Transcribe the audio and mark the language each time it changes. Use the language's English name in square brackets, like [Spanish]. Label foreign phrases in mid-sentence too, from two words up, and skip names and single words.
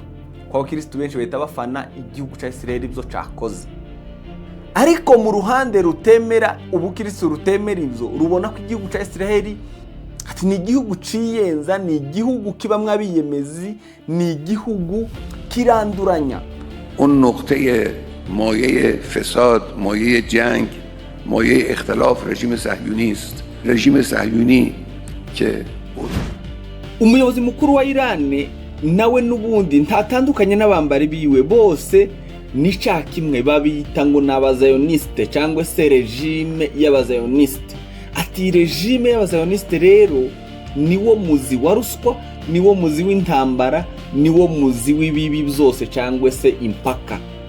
[Kinyarwanda] Kwa bakristo benshi bahita bafana igihugu cya Israel ibyo cyakoze. Ariko mu ruhande rutemera ubukristo, rutemera ibyo, rubona ko igihugu cya Israel ati ni igihugu ciyenza, ni igihugu kibamwe abiyemezi, ni igihugu kiranduranya. [Persian] اون نقطه مایه فساد، مایه جنگ، مایه اختلاف رژیم صهیونی است. رژیم صهیونی که [Kinyarwanda] umuyobozi mukuru wa Iran nawe nubundi ntatandukanye n'abambari biwe, bose ni cya kimwe, babita ngo n'abazayoniste cyangwa se regime y'abazayoniste. Ati regime y'abazayoniste rero niwo muzi wa ruswa, niwo muzi w'intambara, niwo muzi w'ibibi byose cyangwa se impaka.